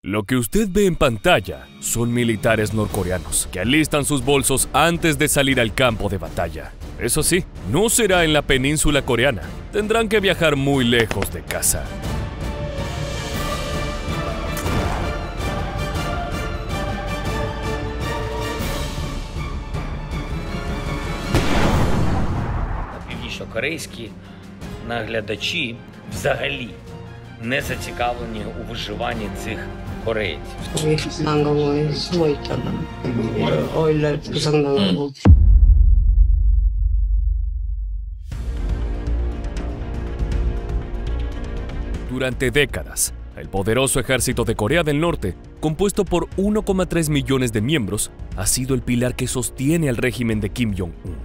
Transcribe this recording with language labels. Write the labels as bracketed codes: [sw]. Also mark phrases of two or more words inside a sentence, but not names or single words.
[es] Lo que usted ve en pantalla son militares norcoreanos que alistan sus bolsos antes de salir al campo de batalla. Eso sí, no será en la península coreana. Tendrán que viajar muy lejos de casa. [uk] Північно-корейські наглядачі взагалі не зацікавлені у виживанні цих корейців. [es] Durante décadas, el poderoso ejército de Corea del Norte, compuesto por 1,3 millones de miembros, ha sido el pilar que sostiene al régimen de Kim Jong-un.